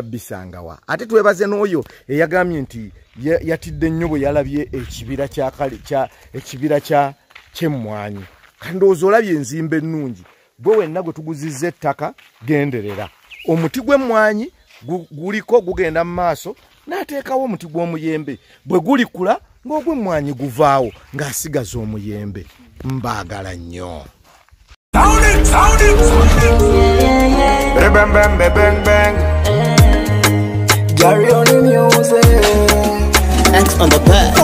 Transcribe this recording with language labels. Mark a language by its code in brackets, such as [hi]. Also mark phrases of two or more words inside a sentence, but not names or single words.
[lg] bisangawa ate twebaze n'oyo eyagambye nti yatidde nnyo bwe yalabye ekibira ky'emmwanyi kandowooza olabye enzimba ennungi gwe wenna gwe tuguzizza ettaka genderera omuti gw'emmwanyi guliko gugenda mu maaso n'ateekawo omuti gw'omuyembe bwe gulikula ng'ogw'emmwanyi guvaawo ng'asigaza omuyembe mbaagala nnyo [en] Sound it. Bang, bang, bang, bang, bang. Gabyonoona music. X on the back.